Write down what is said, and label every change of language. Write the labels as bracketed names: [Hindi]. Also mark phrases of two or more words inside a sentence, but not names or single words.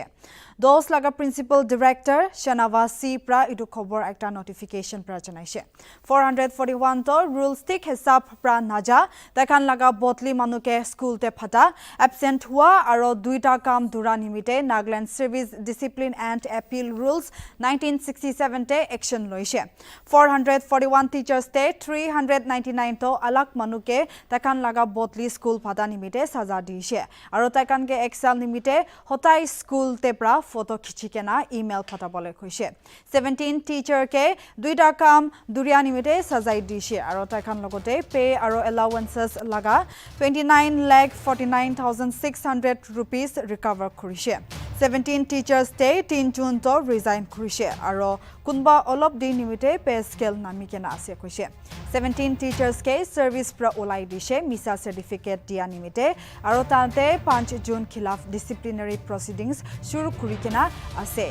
[Naga Pidgin] Dos laga [English] principal director [Naga Pidgin] Shanawasi pra idu khobor ekta notification pra janaishe. 441 to rules tik hisab pra naja takhan laga botli manuke school te phata absent hua aro duita kam dura nimite Nagaland Service Discipline and Appeal Rules 1967 te action loishe. 441 teachers te 399 to alak manuke takan laga botli school phata nimite saza dishe aro takan ke excel nimite hotai school te pra photo khichike na email phata bole khoise. 17 teacher ke duita kam duria nimite sajai dishe aro takan logote pay aro allowances laga 29,49,600 rupees recover khorise. 17 teachers te 3 June to resign khoise aro kunba olop din nimite [English] pay scale [Naga Pidgin] namike na ase khoise. 17 teachers ke service pra olai dishe misa certificate dia nimite aro tante 5 June khilaf [English] disciplinary proceedings [Naga Pidgin] shuru kurikena ase.